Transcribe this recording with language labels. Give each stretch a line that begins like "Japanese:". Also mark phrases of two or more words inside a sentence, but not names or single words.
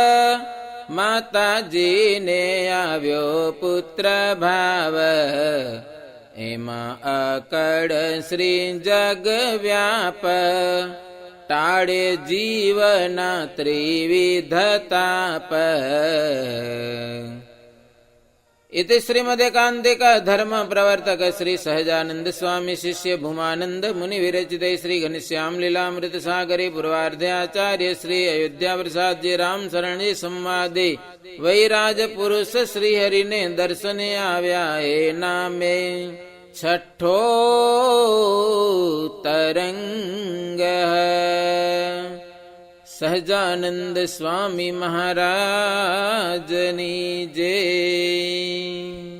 Gujarati: માતાજીને આવ્યો પુત્ર ભાવ એમાં અકડ શ્રી જગ વ્યાપ ટાળે જીવના ત્રિવિધ તાપ
Sanskrit: इति श्रीमदेकान्तिक धर्म प्रवर्तक श्री सहजानंद स्वामी शिष्य भूमानंद मुनि विरचित श्री घनश्याम लीलामृत सागरे पूर्वार्धे आचार्य श्री अयोध्या प्रसाद जी राम शरण जी संवादे वैराज पुरुष श्री हरि
Gujarati: ને દર્શને આવ્યા એ નામે છઠો તરંગ સહજાનંદ સ્વામી મહારાજની જય।